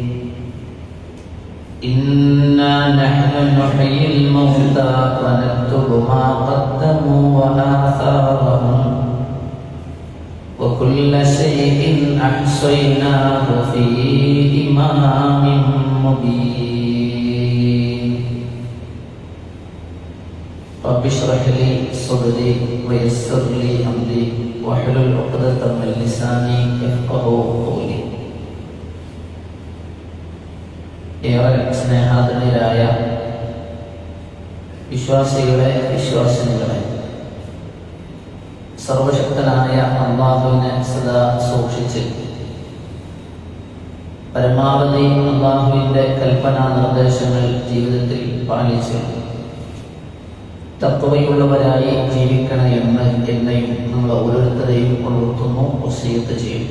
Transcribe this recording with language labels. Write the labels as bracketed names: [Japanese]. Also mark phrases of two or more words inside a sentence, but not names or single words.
[Arabic] إنا نحن نحيي الموتى ونكتب ما قدموا وآثارهم وكل شيء أحصيناه في إمام مبين. رب اشرح لي صدري ويسر لي أمري واحلل عقدة من لساني يفقهوا قولي. [Malayalam] ഏറെ സ്നേഹാദരരായ വിശ്വാസികളെ, വിശ്വാസിനികളെ, സർവശക്തനായ അല്ലാഹുവിനെ സദാ സൂക്ഷിച്ച് പരമാവധി അല്ലാഹുവിൻ്റെ കൽപ്പനാ നിർദ്ദേശങ്ങൾ ജീവിതത്തിൽ പാലിച്ച് തഖ്വയുള്ളവരായി ജീവിക്കണമെന്ന് എന്നെയും നമ്മൾ ഓരോരുത്തരെയും ഉണർത്തുന്നു, വസിയത്ത് ചെയ്യുന്നു.